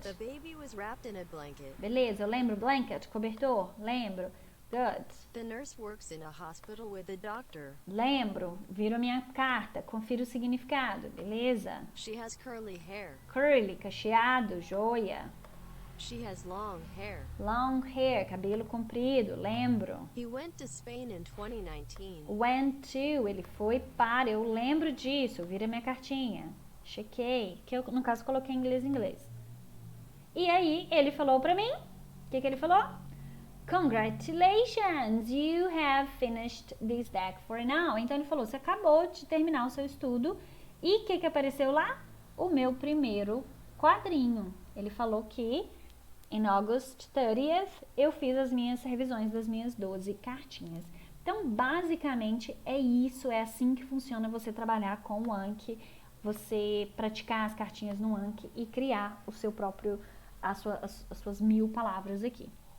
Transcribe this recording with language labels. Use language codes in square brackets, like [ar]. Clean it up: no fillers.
[en] The baby was wrapped in a blanket. [pt] Beleza, eu lembro, blanket, cobertor, lembro, good. [en] The nurse works in a hospital with a doctor. [pt] Lembro, viro a minha carta, confiro o significado, beleza. [en] She has curly hair. [pt] Curly, cacheado, joia. [en] She has long hair. [pt] Long hair, cabelo comprido, lembro. [en] He went to Spain in 2019. [pt] Went to, ele foi para, eu lembro disso, vira minha cartinha. Chequei, que eu, no caso, coloquei em inglês. E aí, ele falou pra mim, o que ele falou? [en] Congratulations, you have finished this deck for now. [pt] Então, ele falou, você acabou de terminar o seu estudo. E o que apareceu lá? O meu primeiro quadrinho. Ele falou que, em August 30th, eu fiz as minhas revisões das minhas 12 cartinhas. Então, basicamente, é isso, é assim que funciona você trabalhar com o Anki, você praticar as cartinhas no Anki e criar o seu próprio, as suas 1000 palavras aqui.